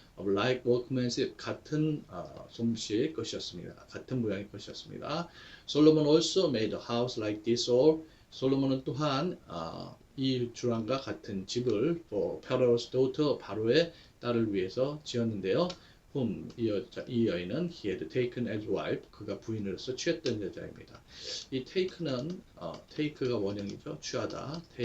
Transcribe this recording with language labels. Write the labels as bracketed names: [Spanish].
[English] Of like workmanship, [Korean] 같은 솜씨의 것이었습니다. 같은 모양의 것이었습니다. [English] Solomon also made a house like this. [Korean] 솔로몬은 또한 이 주랑과 같은 집을 [English] for Pharaoh's daughter, [Korean] 바로의 딸을 위해서 지었는데요. 이 여인은 [English] he had taken as wife, [Korean] 그가 부인으로서 취했던 여자입니다. 이 take가 원형이죠. 취하다.